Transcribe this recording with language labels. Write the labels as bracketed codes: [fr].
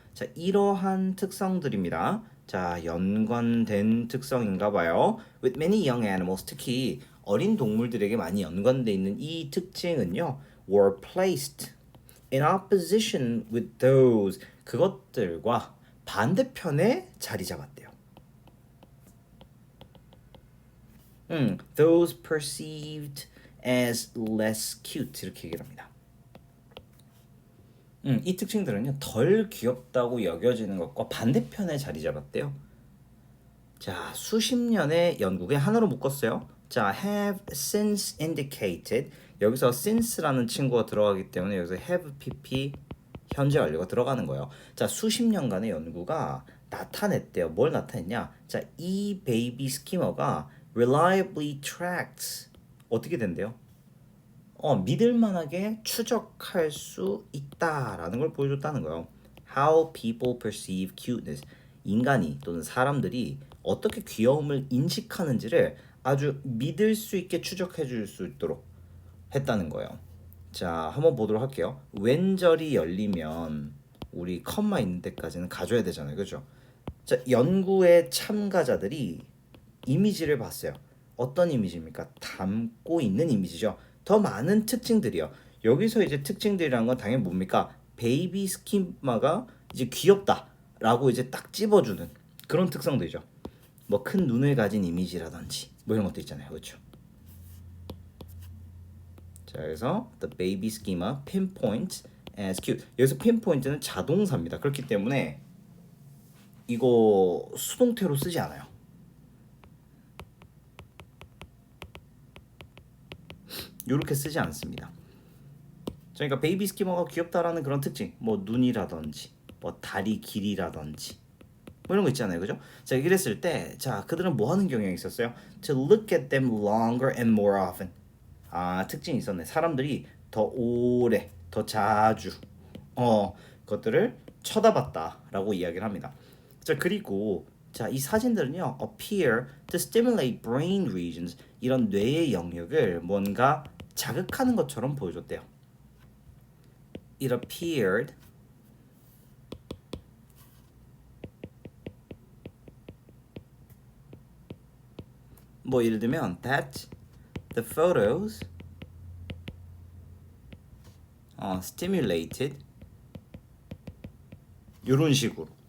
[ko] 자, 이러한 특성들입니다. 자, 연관된 특성인가 봐요. [en] With many young animals, [ko] 특히 어린 동물들에게 많이 연관돼 있는 이 특징은요, [en] were placed in opposition with those [ko] 그것들과 반대편에 자리 잡았대요. [en] those perceived as less cute [ko] 이렇게 얘기를 합니다. 이 특징들은요 덜 귀엽다고 여겨지는 것과 반대편에 자리 잡았대요. 자, 수십 년의 연구에 하나로 묶었어요. 자, [en] have since indicated [ko] 여기서 since라는 친구가 들어가기 때문에 여기서 have pp 현재 완료가 들어가는 거예요. 자, 수십 년간의 연구가 나타냈대요. 뭘 나타냈냐? 자, 이 베이비 스키머가 [en] reliably tracks [ko] 어떻게 된대요? 믿을만하게 추적할 수 있다라는 걸 보여줬다는 거예요. [en] How people perceive cuteness. [ko] 인간이 또는 사람들이 어떻게 귀여움을 인식하는지를 아주 믿을 수 있게 추적해 줄 수 있도록 했다는 거예요. 자, 한번 보도록 할게요. 왼절이 열리면 우리 컴마 있는 데까지는 가져야 되잖아요. 그죠? 자, 연구의 참가자들이 이미지를 봤어요. 어떤 이미지입니까? 담고 있는 이미지죠. 더 많은 특징들이요. 여기서 이제 특징들이란 건 당연히 뭡니까? 베이비 스키마가 이제 귀엽다라고 이제 딱 찝어주는 그런 특성들이죠. 뭐 큰 눈을 가진 이미지라든지 뭐 이런 것도 있잖아요. 그렇죠? 자, 그래서 [en] the baby schema pinpoints as cute. [ko] 여기서 pinpoint는 자동사입니다. 그렇기 때문에 이거 수동태로 쓰지 않아요. 이렇게 쓰지 않습니다. 그러니까 베이비 스키머가 귀엽다라는 그런 특징, 뭐 눈이라든지, 뭐 다리 길이라든지, 뭐 이런 거 있잖아요, 그죠? 자, 이랬을 때, 자, 그들은 뭐 하는 경향이 있었어요? [en] To look at them longer and more often. [ko] 아, 특징이 있었네. 사람들이 더 오래, 더 자주, 것들을 쳐다봤다라고 이야기를 합니다. 자, 그리고 자, 이 사진들은요, [en] appear to stimulate brain regions [ko] 이런 뇌의 영역을 뭔가 자극하는 것처럼 보여줬대요. [en] It appeared [ko] 뭐 예를 들면 [en] that the photos stimulated [ko] 이런 식으로.